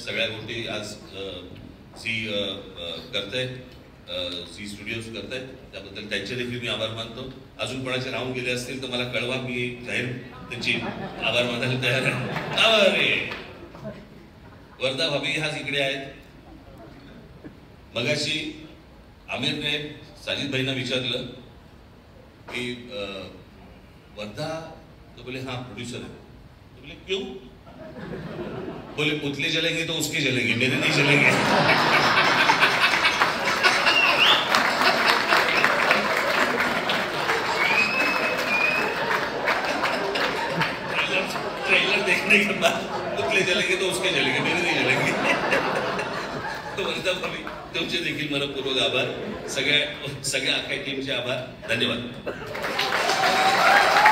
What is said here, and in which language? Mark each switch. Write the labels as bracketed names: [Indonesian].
[Marathi] सगळ्या गोष्टी आज झी करताय, झी स्टुडिओज करतायत, त्याबद्दल त्यांचे देखील मी आभार मानतो. अजून कोणाचे राहून गेले असतील तर मला कळवा, मी जाहीर त्यांची आभार मानायला तयार आहे. अरे वर्धा भाभी हाच इकडे आहेत. मगाशी आमिरने साजिद भाईंना विचारलं की वर्धा, [Hindi] तो बोले हाँ प्रोड्यूसर है. तो बोले क्यों? बोले पुतले जलेंगे तो उसके जलेंगे, मेरे नहीं जलेंगे. ट्रेलर देखने के बाद पुतले जलेंगे तो उसके जलेंगे, मेरे नहीं जलेंगे. [Marathi] तो वर्धा भाभी तुमचे देखील मनपूर्वक आभार, सगळ्या अख्ख्या टीमचे आभार, धन्यवाद.